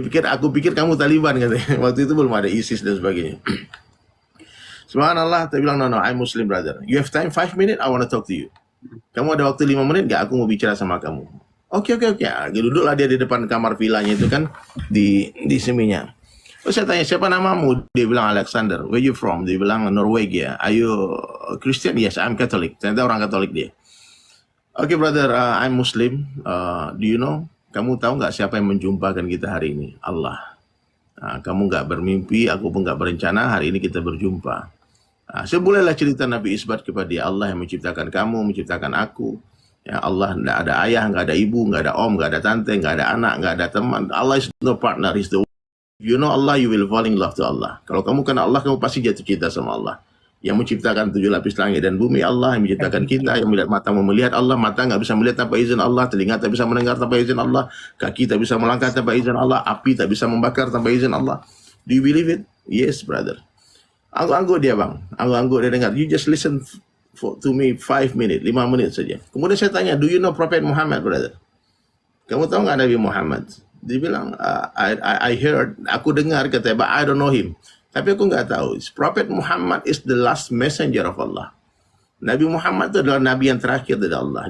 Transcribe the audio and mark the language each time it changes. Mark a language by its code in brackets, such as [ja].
[id] Aku pikir kamu Taliban katanya. Waktu itu belum ada ISIS dan sebagainya. [en] Subhanallah, [id] dia bilang, [en] no, I'm Muslim brother. You have time 5 minutes, I want to talk to you. [id] Kamu ada waktu 5 menit gak? Aku mau bicara sama kamu. Oke. Duduklah dia di depan kamar villanya itu kan di Seminya. Terus saya tanya, siapa namamu? Dia bilang [en] Alexander. Where you from? [id] Dia bilang Norwegia. [en] Are you Christian? Yes, I'm Catholic. [id] Ternyata orang Katolik dia. [en] Oke, brother, I'm Muslim. Do you know? [id] Kamu tahu nggak siapa yang menjumpakan kita hari ini? Allah. Kamu nggak bermimpi, aku pun nggak berencana. Hari ini kita berjumpa. Saya bolehlah cerita Nabi isbat kepada dia. Allah yang menciptakan kamu, menciptakan aku. Ya Allah, nggak ada ayah, nggak ada ibu, nggak ada om, nggak ada tante, nggak ada anak, nggak ada teman. [en] Allah is no partner, is the. You know Allah, you will fall in love to Allah. [id] Kalau kamu kenal Allah, kamu pasti jatuh cinta sama Allah. Yang menciptakan 7 lapis langit dan bumi, Allah. Yang menciptakan kita, yang melihat mata melihat Allah. Mata nggak bisa melihat tanpa izin Allah. Telinga tak bisa mendengar tanpa izin Allah. Kaki tak bisa melangkah tanpa izin Allah. Api tak bisa membakar tanpa izin Allah. [en] Do you believe it? Yes, brother. [id] Angguk-angguk dia bang. Angguk-angguk dia dengar. [en] You just listen to me 5 minutes, [id] 5 menit saja. Kemudian saya tanya, [en] do you know Prophet Muhammad, brother? [id] Kamu tahu nggak Nabi Muhammad? Dia bilang, [en] I heard, [id] aku dengar katanya, [en] but I don't know him. [id] Tapi aku nggak tahu. [en] Prophet Muhammad is the last messenger of Allah. [id] Nabi Muhammad itu adalah Nabi yang terakhir dari Allah.